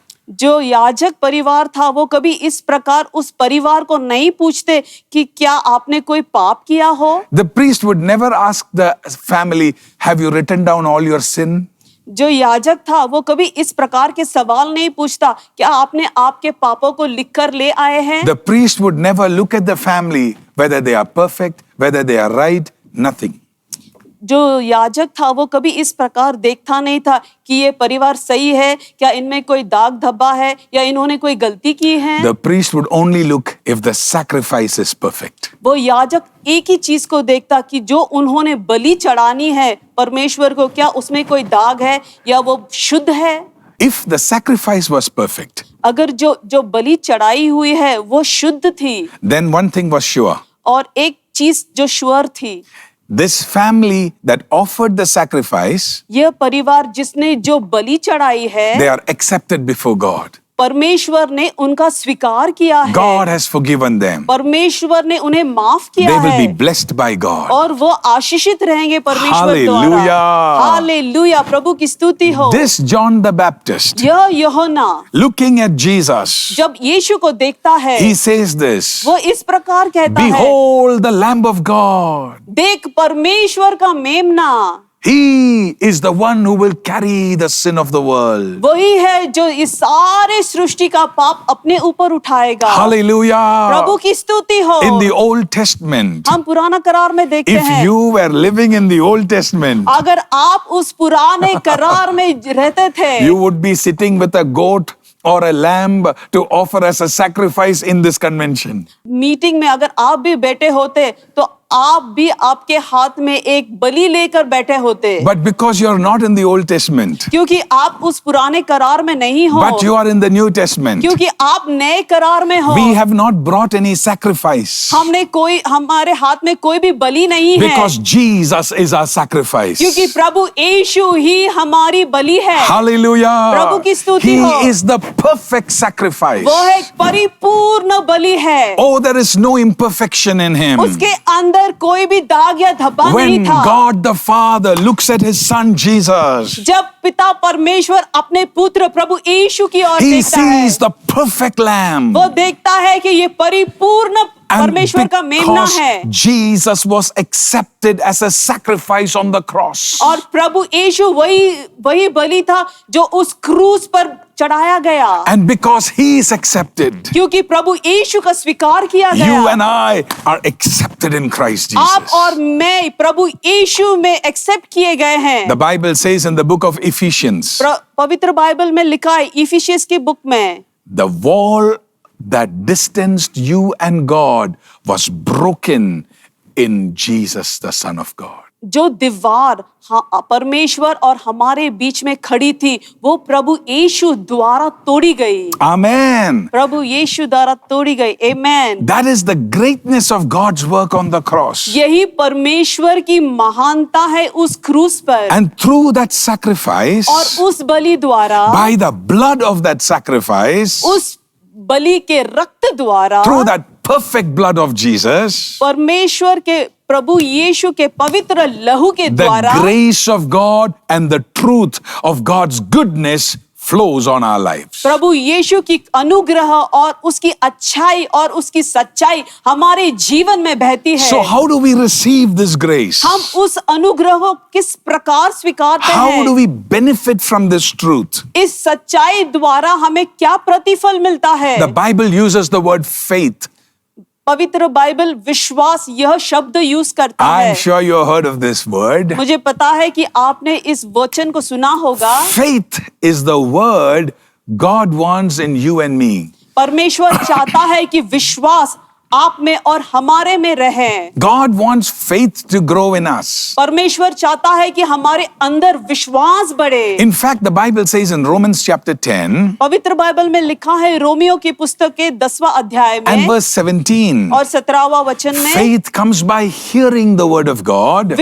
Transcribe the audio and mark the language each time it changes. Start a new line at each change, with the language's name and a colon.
Hindi: जो याजक परिवार था वो कभी इस प्रकार उस परिवार को नहीं पूछते कि क्या आपने कोई पाप किया हो।
English: The priest would never ask the family, have you written down all your sin?
Hindi: जो याजक था वो कभी इस प्रकार के सवाल नहीं पूछता, क्या आपने आपके पापों को लिखकर ले आए हैं।
English: The priest would never look at the family, whether they are perfect, whether they are right, nothing.
Hindi: जो याजक था वो कभी इस प्रकार देखता नहीं था कि ये परिवार सही है, क्या इनमें कोई दाग धब्बा है या इन्होंने कोई गलती की है।
English: The priest would only look if the sacrifice is perfect.
Hindi: वो याजक एक ही चीज को देखता कि जो उन्होंने बलि चढ़ानी है परमेश्वर को, क्या उसमें कोई दाग है या वो शुद्ध है।
English: If the sacrifice was perfect,
Hindi: अगर जो बलि चढ़ाई हुई है वो शुद्ध थी,
English: then one thing was sure.
Hindi: और एक चीज जो श्योर थी,
English: This family that offered the sacrifice,
Hindi: यह परिवार जिसने जो बलि चढ़ाई है,
English: they are accepted before God.
Hindi: परमेश्वर ने उनका स्वीकार किया है।
English: God has forgiven them.
Hindi: परमेश्वर ने उन्हें माफ किया
English: They will
Hindi: है
English: be blessed by God.
Hindi: और वो आशीषित रहेंगे परमेश्वर
English: Hallelujah.
Hindi: द्वारा। हालेलुया, प्रभु की स्तुति हो।
English: This John the Baptist,
Hindi: यह यूहन्ना
English: looking at Jesus,
Hindi: जब यीशु को देखता है,
English: he says this,
Hindi: वो इस प्रकार कहता है,
English: Behold the Lamb of God.
Hindi: देख परमेश्वर का मेमना,
English: He is the one who will carry the sin of the world.
Hindi: वही है जो इस सारे सृष्टि का पाप अपने ऊपर उठाएगा।
English: Hallelujah.
Hindi: प्रभु की स्तुति हो।
English: In the Old Testament,
Hindi: हम पुराना करार में देखते
English: if
Hindi: हैं,
English: you were living in the Old Testament,
Hindi: अगर आप उस पुराने करार में रहते थे,
English: you would be sitting with a goat or a lamb to offer as a sacrifice in this convention.
Hindi: Meeting में अगर आप भी बैठे होते तो आप भी आपके हाथ में एक बलि लेकर बैठे होते।
English: But because you are not in the Old Testament,
Hindi: क्योंकि आप उस पुराने करार में नहीं हो,
English: but you are in the New Testament,
Hindi: क्योंकि आप नए करार में हो,
English: we have not brought any sacrifice.
Hindi: हमारे हाथ में कोई भी बलि नहीं है,
English: Because Jesus is our sacrifice.
Hindi: क्योंकि प्रभु यीशु ही हमारी बलि है।
English: Hallelujah.
Hindi: प्रभु की स्तुति हो।
English: He is the perfect sacrifice.
Hindi: वो एक परिपूर्ण बलि है।
English: Oh, there is no imperfection in him.
Hindi: उसके अंदर कोई भी दाग या धब्बा नहीं
English: When
Hindi: था।
English: God the Father looks at his son Jesus,
Hindi: जब पिता परमेश्वर अपने पुत्र प्रभु यीशु की ओर
English: he
Hindi: देखता है,
English: sees the perfect lamb.
Hindi: वो देखता है कि ये परिपूर्ण परमेश्वर का मेमना
English: because
Hindi: है।
English: Jesus was accepted as a sacrifice on the cross,
Hindi: और प्रभु यीशु वही बलि था जो उस क्रूस पर चढ़ाया गया।
English: and because he is accepted,
Hindi: क्योंकि प्रभु यीशु का स्वीकार किया गया,
English: you and I are accepted in Christ Jesus.
Hindi: आप और मैं प्रभु यीशु में एक्सेप्ट किए गए हैं।
English: The Bible says in the book of Ephesians,
Hindi: पवित्र बाइबल में लिखा है इफिसियंस की बुक में,
English: the wall that distanced you and God was broken in Jesus, the Son of God.
Hindi: जो दीवार परमेश्वर और हमारे बीच में खड़ी थी वो प्रभु यीशु द्वारा तोड़ी गई।
English: Amen.
Hindi: प्रभु यीशु द्वारा तोड़ी गई।
English: Amen. That is the greatness of God's work on the cross.
Hindi: यही परमेश्वर की महानता है उस क्रूस पर।
English: And through that sacrifice,
Hindi: और उस बलि द्वारा,
English: by the blood of that sacrifice,
Hindi: उस बलि के रक्त द्वारा,
English: through that perfect blood of Jesus,
Hindi: परमेश्वर के प्रभु यीशु के पवित्र लहू के
English: the
Hindi: द्वारा
English: grace of God and the truth of God's goodness flows on our lives.
Hindi: प्रभु यीशु की अनुग्रह और उसकी अच्छाई और उसकी सच्चाई हमारे जीवन में बहती है।
English: So how do we receive this grace?
Hindi: हम उस अनुग्रह को किस प्रकार स्वीकारते
English: How
Hindi: हैं?
English: do we benefit from this truth?
Hindi: इस सच्चाई द्वारा हमें क्या प्रतिफल मिलता है?
English: The Bible uses the word faith.
Hindi: पवित्र बाइबल विश्वास यह शब्द यूज करता है।
English: I'm sure you heard of this word.
Hindi: मुझे पता है कि आपने इस वचन को सुना होगा।
English: Faith is the word God wants in you and me.
Hindi: परमेश्वर चाहता है कि विश्वास आप में और हमारे में रहे।
English: God wants faith to grow in us.
Hindi: परमेश्वर चाहता है कि हमारे अंदर विश्वास बढ़े।
English: In fact, the Bible says in Romans chapter 10
Hindi: पवित्र बाइबल में लिखा है रोमियो की पुस्तक के 10वां अध्याय
English: and
Hindi: में
English: verse 17,
Hindi: और 17वां वचन में
English: faith comes by hearing the word of God,